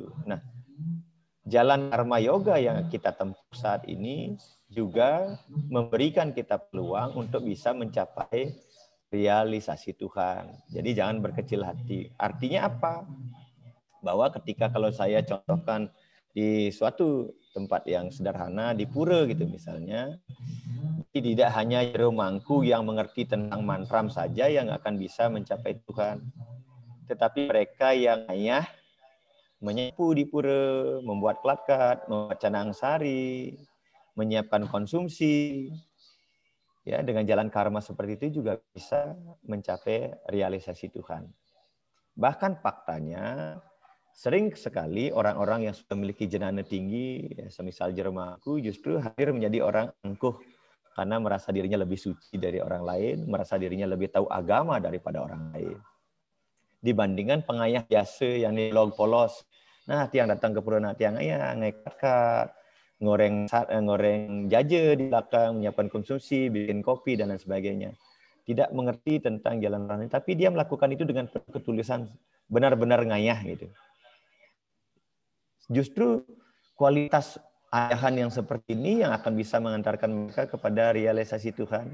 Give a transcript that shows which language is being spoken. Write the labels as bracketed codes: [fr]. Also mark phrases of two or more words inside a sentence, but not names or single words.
[id] Nah, jalan karma yoga yang kita tempuh saat ini juga memberikan kita peluang untuk bisa mencapai realisasi Tuhan. Jadi jangan berkecil hati. Artinya apa? Bahwa ketika kalau saya contohkan di suatu tempat yang sederhana, di pura gitu misalnya, tidak hanya jero mangku yang mengerti tentang mantram saja yang akan bisa mencapai Tuhan. Tetapi mereka yang hanya menyapu di pura, membuat kelakat, membuat canang sari, menyiapkan konsumsi, ya, dengan jalan karma seperti itu juga bisa mencapai realisasi Tuhan. Bahkan faktanya sering sekali orang-orang yang sudah memiliki jenana tinggi, ya, semisal Jermaku, justru hadir menjadi orang angkuh karena merasa dirinya lebih suci dari orang lain, merasa dirinya lebih tahu agama daripada orang lain. Dibandingkan pengayah biasa yang nilog polos. Nah, tiang datang ke pura [ban] tiang ayah, ngekak, ngoreng jaja [id] di belakang, menyiapkan konsumsi, bikin kopi, dan lain sebagainya. Tidak mengerti tentang jalan orang lain, tapi dia melakukan itu dengan ketulusan, benar-benar ngayah gitu. Justru kualitas ayahan yang seperti ini yang akan bisa mengantarkan mereka kepada realisasi Tuhan.